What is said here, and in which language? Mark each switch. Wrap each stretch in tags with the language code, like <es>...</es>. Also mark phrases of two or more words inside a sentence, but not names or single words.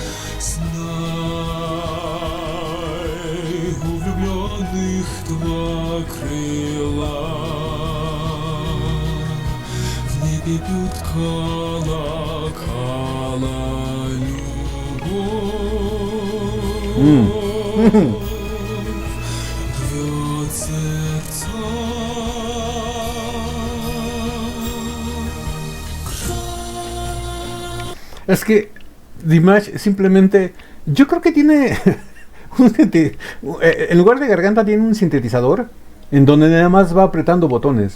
<ru>Знай, у влюбленных два крыла, в небе бьют колокола любовь.</ru> <es>Es que Dimash simplemente, yo creo que tiene en lugar de garganta tiene un sintetizador en donde nada más va apretando botones.</es>